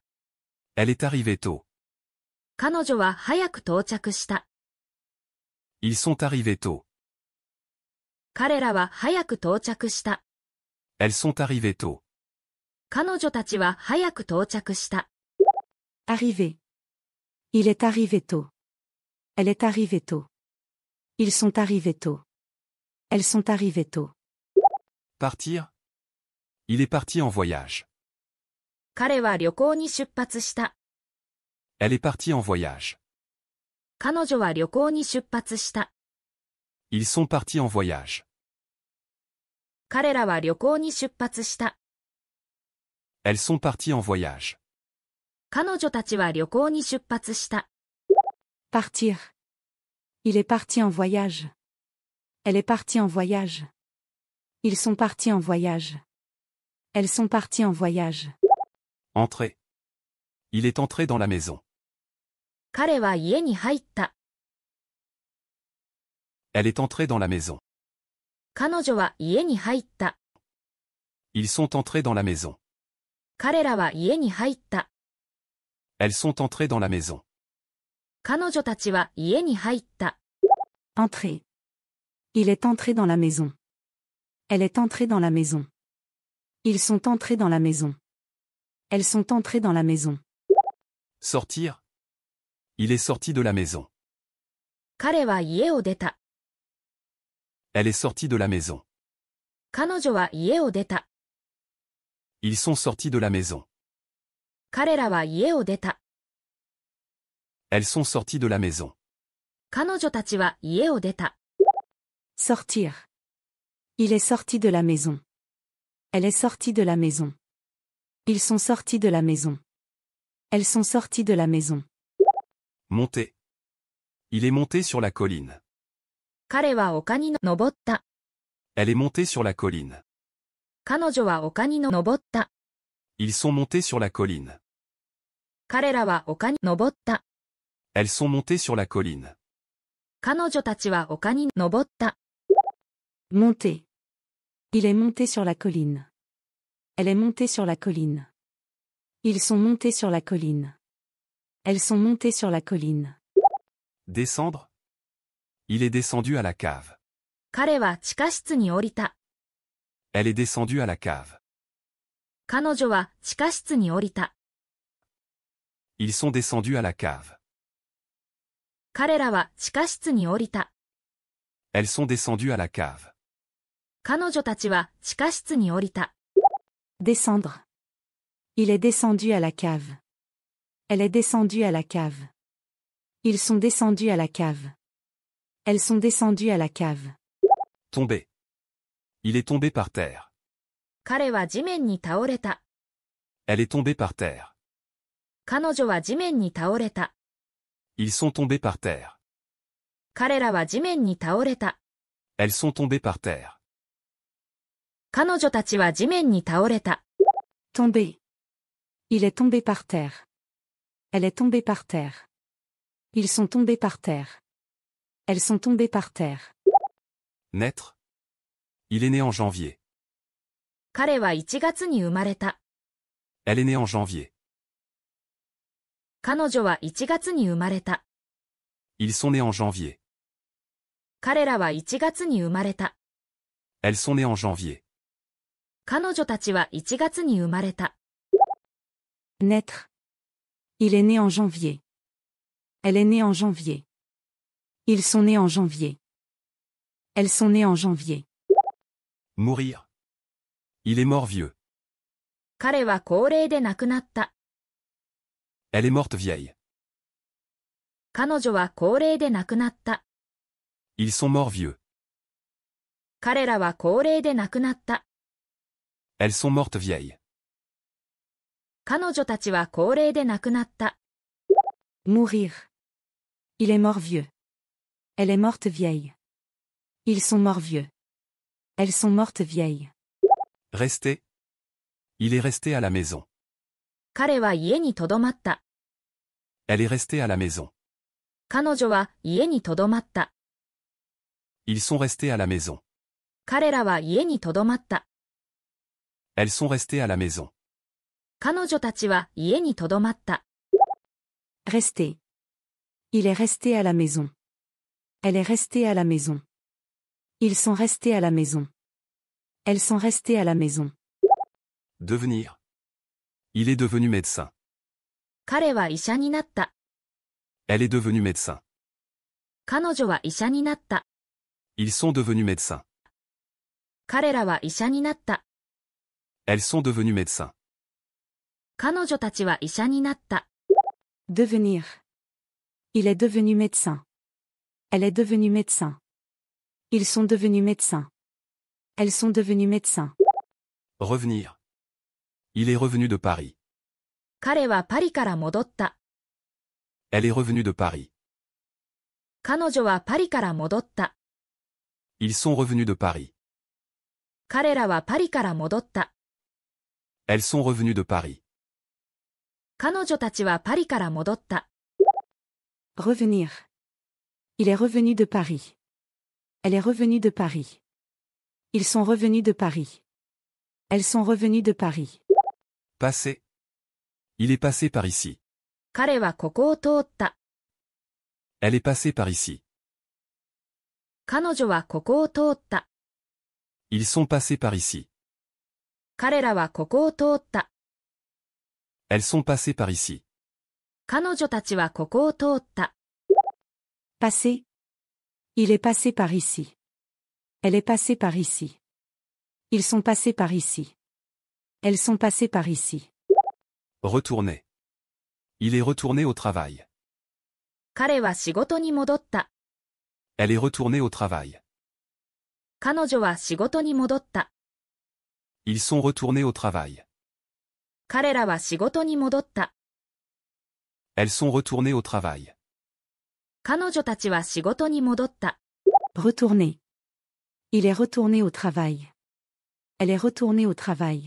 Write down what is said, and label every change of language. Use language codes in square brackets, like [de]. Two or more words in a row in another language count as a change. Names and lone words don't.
[fr] Elle est arrivée tôt. [ja] 彼女は早く到着した。 [fr] Ils sont arrivés tôt. [ja] 彼らは早く到着した。 [fr] Elles sont arrivées tôt. [ja] 彼女たちは早く到着した。 [fr] Arriver. Il est arrivé tôt. Elle est arrivée tôt. Ils sont arrivés tôt. Elles sont arrivées tôt. Partir. Il est parti en voyage. [ja] 彼は旅行に出発した。 [fr] Elle est partie en voyage. [ja] 彼女は旅行に出発した。 [fr] Ils sont partis en voyage. [ja] 彼らは旅行に出発した。 [fr] Elles sont parties en voyage. [ja] 彼女たちは旅行に出発した。 [fr] Partir. Il est parti en voyage. Elle est partie en voyage. Ils sont partis en voyage. Elles sont parties en voyage. Entrer. Il est entré dans la maison. [ja] 彼は家に入った。 [fr] Elle est entrée dans la maison. [ja] 彼女は家に入った。 [fr] Ils sont entrés dans la maison. [ja] 彼らは家に入った。 [fr] Elles sont entrées dans la maison. [ja] 彼女たちは家に入った。 [fr] Entrer. Il est entré dans la maison. Elle est entrée dans la maison. Ils sont entrés dans la maison. Elles sont entrées dans la maison. Sortir. Il est sorti de la maison. [ja] 彼は家を出た。 [fr] Elle est sortie de la maison. [ja] 彼女は家を出た。 [fr] Ils sont sortis de la maison. [ja] 彼らは家を出た。 [fr] Elles sont sorties de la maison. [ja] 彼女たちは家を出た。 [fr] Sortir. Il est sorti de la maison. Elle est sortie de la maison. Ils sont sortis de la maison. Elles sont sorties de la maison. Monter. Il est monté sur la colline. [ja] 彼は丘に登った。 [fr] Elle est montée sur la colline. [ja] 彼女は丘に登った。 [fr] Ils sont montés sur la colline. [ja] 彼らは丘に登った。 [fr] Elles sont montées sur la colline. [ja] 彼女たちは丘に登った。 [fr] Monter. Il est monté sur la colline. Elle est montée sur la colline. Ils sont montés sur la colline. Elles sont montées sur la colline. Descendre. Il est descendu à la cave. [ja] 彼は地下室に降りた。 [fr] Elle est descendue à la cave. [ja] 彼女は地下室に降りた。 [fr] Ils sont descendus à la cave. [ja] 彼らは地下室に降りた。 [fr] Elles sont descendues à la cave. [ja] 彼女たちは地下室に降りた。 [fr] Descendre. Il est descendu à la cave. Elle est descendue à la cave. Ils sont descendus à la cave. Elles sont descendues à la cave. Tomber. Il est tombé par terre. [ja] 彼は地面に倒れた。 [fr] Elle est tombée par terre. [ja] 彼女は地面に倒れた。 [fr] Ils sont tombés par terre. [ja] 彼らは地面に倒れた。 [fr] Elles sont tombées par terre. [ja] 彼女たちは地面に倒れた。 [fr] Tomber. Il est tombé par terre. Elle est tombée par terre. Ils sont tombés par terre. Elles sont tombées par terre. Naître. Il est né en janvier. [ja] 彼は1月に生まれた。 [fr] Elle est née en janvier. [ja] 彼女は1月に生まれた。 [fr] Ils sont nés en janvier. [ja] 彼らは1月に生まれた。 [fr] Elles sont nées en janvier. [ja] 彼女たちは1月に生まれた。 [fr] Naître. Il est né en janvier. Elle est née en janvier. Ils sont nés en janvier. Elles sont nées en janvier. Mourir. Il est mort vieux. [ja] 彼は高齢で亡くなった。 [fr] Elle est morte vieille. [ja] 彼女は高齢で亡くなった。 [fr] Ils sont morts vieux. [ja] 彼らは高齢で亡くなった。 [fr] Elles sont mortes vieilles. [ja] 彼女たちは高齢で亡くなった。 [fr] Mourir. Il est mort vieux. Elle est morte vieille. Ils sont morts vieux. Elles sont mortes vieilles. Rester. Il est resté à la maison. [ja] 彼は家にとどまった。 [fr] Elle est restée à la maison. [ja] 彼女は家にとどまった。 [fr] Ils sont restés à la maison. [ja] 彼らは家にとどまった。 [fr] Elles sont restées à la maison. [ja] 彼女たちは家にとどまった。 [fr] Rester. Il est resté à la maison. Elle est restée à la maison. Ils sont restés à la maison. Elles sont restées à la maison. Devenir. Il est devenu médecin. [ja] 彼は医者になった。 [fr] Elle est devenue médecin. [ja] 彼女は医者になった。 [fr] Ils sont devenus médecins. [ja] 彼らは医者になった。 [fr] Elles sont devenues médecins. [ja] 彼女たちは医者になった。 [fr] Devenir. Il est devenu médecin. Elle est devenue médecin. Ils sont devenus médecins. Elles sont devenues médecins. Revenir. Il est revenu de Paris. [ja] 彼はパリから戻った。 [fr] Elle est revenue de Paris. [ja] 彼女はパリから戻った。 [fr] Ils sont revenus de Paris. [ja] 彼らはパリから戻った。 [fr] Elles sont revenues de Paris. [ja] 彼女たちはパリから戻った。 [fr] Revenir. Il est revenu de Paris. Elle est revenue de Paris. Ils sont revenus de Paris. Elles sont revenues de Paris. Passer. Il est passé par ici. [ja] 彼はここを通った。 [fr] Elle est passée par ici. [ja] 彼女はここを通った。 [fr] Ils sont passés par ici. [ja] 彼らはここを通った。 [fr] Elles sont passées par ici. [ja] 彼女たちはここを通った。 [fr] Passer. Il est passé par ici. Elle est passée par ici. Ils sont passés par ici. Elles sont passées par ici. Retourner. Il est retourné au travail. [ja] 彼は仕事に戻った。 [fr] Elle est retournée au travail. [ja] 彼女は仕事に戻った。 [fr] Ils sont retournés au travail. [ja] 彼らは仕事に戻った。 [fr] Elles sont retournées au travail. [ja] 彼女たちは仕事に戻った。 [fr] Retourner. Il est retourné au travail. Elle est retournée au travail.